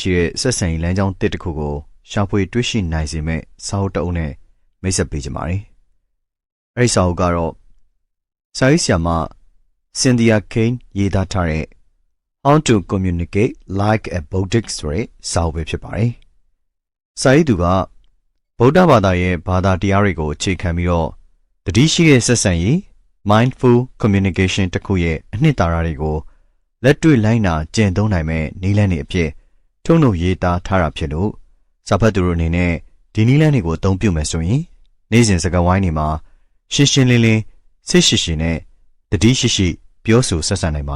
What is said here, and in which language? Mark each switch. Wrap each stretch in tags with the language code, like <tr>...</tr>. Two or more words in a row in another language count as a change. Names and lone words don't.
<my>ရှိတဲ့ဆက်ဆံရေးလမ်းကြောင်းတစ်ခုကိုရှာဖွေတွေ့ရှိနိုင်စေမဲ့စာအုပ်တစ်အုပ်နဲ့မိတ်ဆက်ပေးကြပါမယ်။အဲဒီစာအုပ်ကတော့စာရေးဆရာမစ င်သီယာကိန်းရေးသားထားတဲ့ How to Communicate Like a Buddhist ဆိုတဲ့စာအုပ်ပဲဖြစ်ပါတယ်။စာရေးသူကဗုဒ္ဓဘာ သာရဲ့ဘာသာတရားတွေကိုအခြေခံပြီးတော့တတိရှိတဲ့ဆက်ဆံရေး</my> <en>mindful communication</en> <my>တစ်ခုရဲ့အနှစ်သာရတွေကိုလက်တွေ့လိုက်နာကျင့်သုံးနိုင်မဲ့နည်းလမ်းတွေအဖြစ်ထုတ်နှုတ်ရေးသားထားတာဖြစ်လို့စာဖတ်သူတို့အနေနဲ့ဒီနည်းလမ်းတွေကိုအသုံးပြုမယ်ဆိုရင်နေ့စဉ်စကားဝိုင်းတွေမှာရှင်းရှင်းလင်းလင်းစိတ်ရှိရှိနဲ့တတိရှိရှိပြောဆိုဆက်ဆံနိုင်ပါ</my>